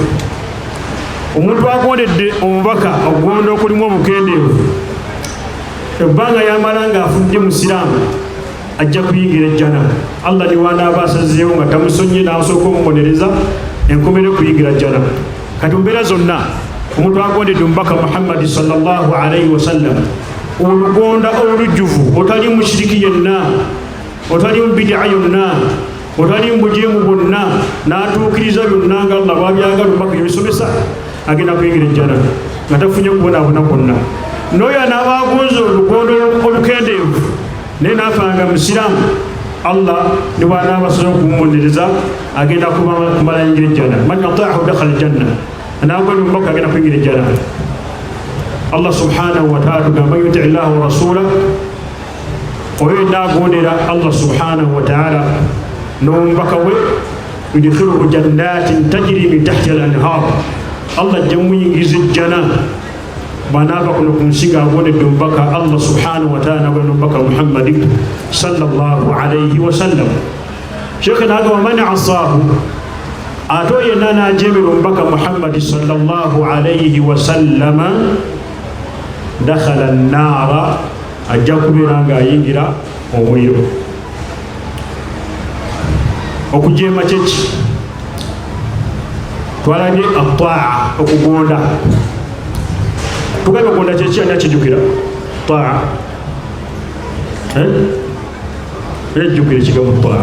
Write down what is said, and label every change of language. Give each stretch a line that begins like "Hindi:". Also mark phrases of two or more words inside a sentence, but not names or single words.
Ganda: Omuntu agondedde omubaka okugonda okulimu obukendeevu, ebbanga yamala ng'afudde musiraamu, ajja kuyingira ejjana. Allah ni wanaaba asazeewo nga tamusonye n'asooka omubonereza enkomere kuyingira ejjana. Kati mu mbeera zonna omuntu agondedde omubaka Muhammad
Arabic: صلى الله عليه وسلم,
Ganda: olugonda olujjuvu, otali mushiriki yenna, otali mu bid'a yonna, otali mu bujeemu bwonna, n'atuukiriza byonna nga Allah bw'abyagala omubaka yebisomesa, agenda kuyingira ejjana nga tafunye kubonaabona kwonna. N'oyo anaaba agonza olugondo olukendeevu naye n'afanga musiraamu, Allah ne bw'anaaba asobola okumubonereza agenda kumala yingira ejjana.
Arabic: من أطاعه دخل الجنة,
Ganda: anaagonda omubaka agenda kuyingira ejjana. Allah
Arabic: سبحانه وتعالى
Ganda: tugamba
Arabic: من يطع الله ورسوله,
Ganda: oyo n'agondera Allah
Arabic: سبحانه وتعالى
Ganda: n'omubaka we,
Arabic: يدخله جنات تجري من تحتها الأنهار,
Ganda: Allah ajja muyingiriza ejjana bw'anaava kuno ku nsi ng'agondedde omubaka Allah
Arabic: سبحانه وتعالى
Ganda: n'agondedde omubaka Muhammad
Arabic: صلى الله عليه وسلم.
Ganda: Sheikh n'agamba
Arabic: من عصاه,
Ganda: ate oyo yenna n'ajeemera omubaka Muhammad
Arabic: صلى الله عليه وسلم, دخل النار,
Ganda: ajja kubeera ng'ayingira omuliro. Okujeema kyeki twalabye at-taa'a, okugonda. Tugambe okugonda kyeki ani akijjukira? Taa'a ejjukira ekigambo taa'a.